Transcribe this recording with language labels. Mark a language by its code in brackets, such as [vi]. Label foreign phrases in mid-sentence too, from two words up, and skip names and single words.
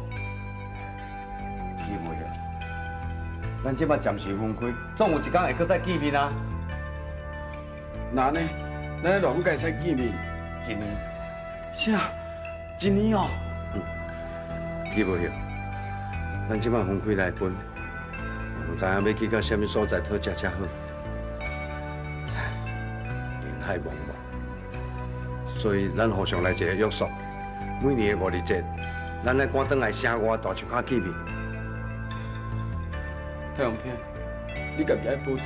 [nan] 记袂晓，咱即马暂时分开，总有一天会搁再见面啊。那呢？咱咧偌久才使见面？一年，啥？一年哦？记袂晓，咱即马分开来分，唔知影要去到什么所在讨食才好。人海茫茫，所以咱互相来一个约束，每年的5日节，咱来赶转来城外大树下见面。太阳片，你家己爱保重。